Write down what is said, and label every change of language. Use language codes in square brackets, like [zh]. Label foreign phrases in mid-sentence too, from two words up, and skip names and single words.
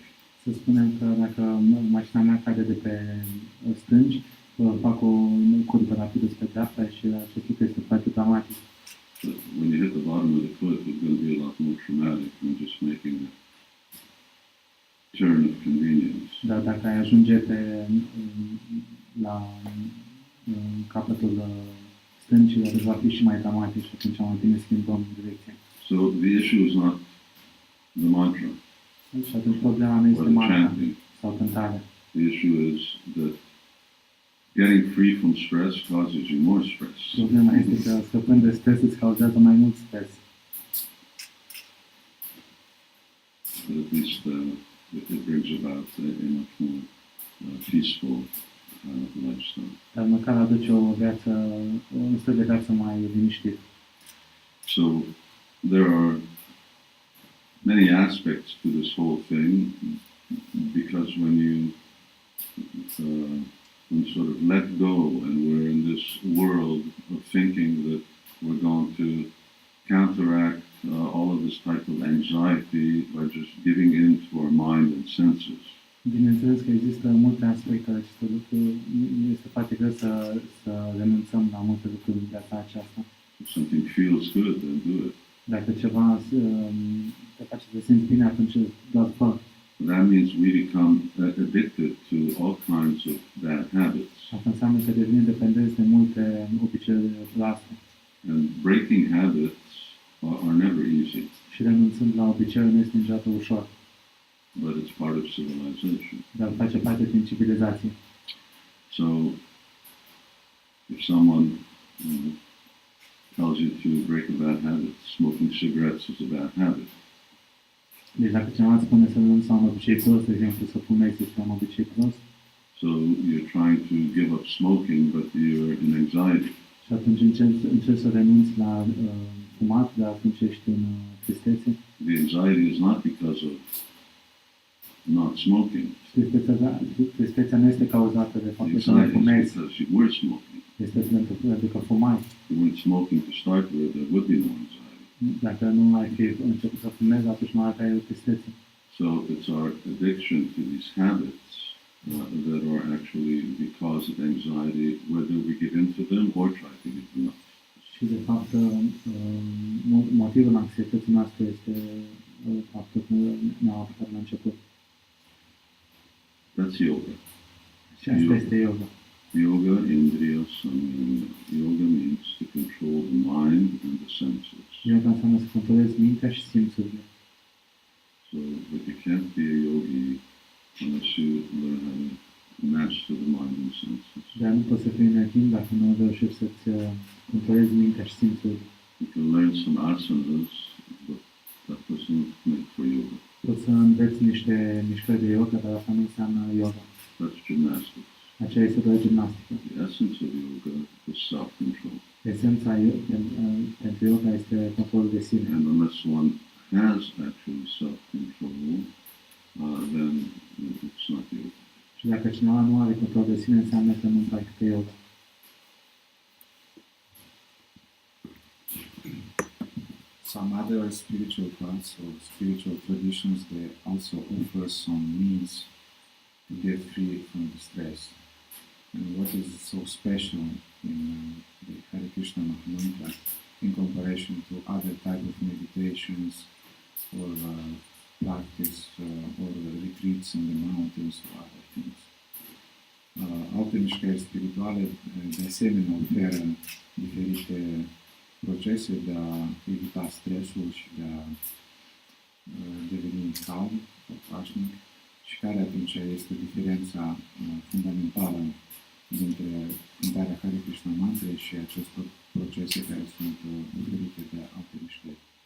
[ro] Să spunem că dacă mașina mea cade de pe stânci, fac o curbă rapidă spre dreapta și acest lucru este foarte dramatic. [en] But when you hit the bottom of the cliff, it's going to be a lot more traumatic than just making a turn of convenience. [ro] Dar dacă ai ajunge la capătul stâncii, atunci va fi și mai dramatic și atunci mai bine schimbăm direcția. [en] So the issue is not the mantra. [ro] Și atunci problema nu este mantra sau cântarea. [en] The issue is that getting free from stress causes you more stress. [ro] Problema este că scăpând de stres îți cauzează mai mult stres. [en] But at least it brings about a much more peaceful lifestyle. [ro] Dar măcar aduce un stil de viață mai liniștit. [en] So there are many aspects to this whole thing, because when you sort of let go and we're in this world of thinking that we're going to counteract all of this type of anxiety by just giving in to our mind and senses. [ro] Bineînțeles că există multe aspecte ale acestor lucruri, este foarte greu să renunțăm la multe lucruri în viața aceasta. [en] If something feels good, then do it. [ro] Dacă ceva te face să te simți bine, atunci doar fă. [en] that means we become addicted to all kinds of bad habits. [ro] Asta înseamnă că devenim dependenți de multe obiceiuri proaste. [en] And breaking habits are never easy, [ro] Și renunțând la obiceiuri nu este niciodată ușor, [en] but it's part of civilization. [ro] dar face parte din civilizație. [en] So, if someone tells you to break a bad habit, smoking cigarettes is a bad habit. [ro] Deci dacă cineva îți spune să renunți la un obicei prost, de exemplu să fumezi este un obicei prost, [en] So you're trying to give up smoking, but you're in anxiety. [ro] și atunci încerci să renunți la fumat, dar atunci ești în tristețe. [en] The anxiety is not because of not smoking. [ro] Tristețea nu este cauzată de [en] The [ro] faptul că nu [en] anxiety is [ro] fumezi, [en] because you were smoking. [ro] este pentru că fumai. [en] If you weren't smoking to start with, there would be no anxiety. [ro] Dacă nu ai fi început să fumezi, atunci nu aveai o tristețe. [en] So it's our addiction to these habits that are actually the cause of anxiety, whether we get into them or try to give them up. [ro] Și de fapt, motivul anxietății noastre este faptul că ne-au apucat la început. [en] That's yoga. [ro] Și asta este yoga. [sa] Yoga indriya samyama. [en] Yoga means to control the mind and the senses. [ro] Yoga înseamnă să controlezi mintea și simțurile. [en] So, but you can't be a yogi unless you learn how to master the mind and senses. [ro] Dar nu poți să fii un dacă nu reușești să-ți controlezi mintea și simțurile. [en] You can learn some asanas, but that doesn't make for yoga. [ro] Poți să înveți niște mișcări de yoga, dar asta nu înseamnă yoga. [en] That's gymnastics. [ro] Aceea este doar gimnastică. [en] The essence of yoga is self-control. [ro] Esența pentru yoga este controlul de sine. [en] And unless one has actually self-control, then it's not yoga. [ro] Și dacă cineva nu are control de sine, înseamnă că nu practică yoga. [en] Some other spiritual paths or spiritual traditions, they also offer some means to get free from the stress. And what is so special in the Hare Krishna Mantra in comparison to other type of meditations or practice or retreats in the mountains or other things. [ro] Alte mișcări spirituale de asemenea oferă diferite procese de a evita stresul și de a deveni calm, pașnic, și care atunci este diferența fundamentală dintre cântarea Hare Krishna Mantra și aceste procese care sunt oferite de alte mișcări.